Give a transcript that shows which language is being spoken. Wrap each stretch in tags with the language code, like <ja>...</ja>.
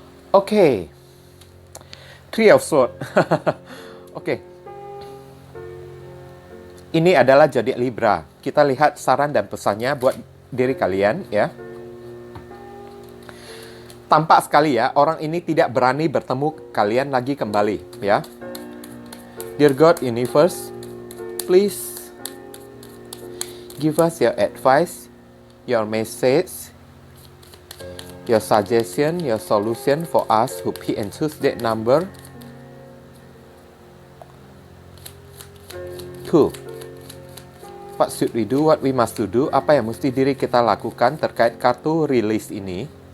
<id>Oke. Three of Swords. Oke. Ini adalah zodiak Libra. Kita lihat saran dan pesannya buat diri kalian ya. Tampak sekali ya, orang ini tidak berani bertemu kalian lagi kembali ya.</id> <en>Dear God Universe, please give us your advice, your message, your suggestion, your solution for us who pick and choose that number 2. What should we do? What we must do?</en> <id>Apa yang mesti diri kita lakukan terkait kartu rilis ini?</id>